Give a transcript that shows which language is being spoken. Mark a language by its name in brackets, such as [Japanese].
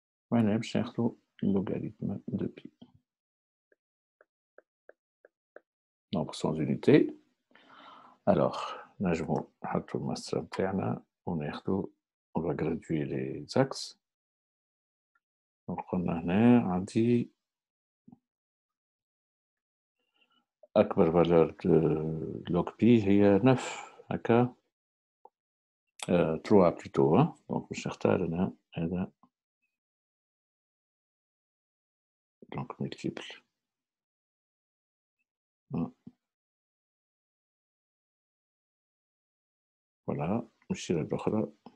[Arabic] وهنا باش ناخذوا logarithme de pi. [French] Donc, sans unité. [Arabic] Alors, نجمو نحطوا المسطرة نتاعنا وناخذوا, [French] on va graduer les axes. [Arabic] Donc, قلنا هنا عندي أكبر valeur de log pi هي 9 هكا 3 plutôt hein donc باش نختار أنا هذا donc multiple voilà نمشي للأخرى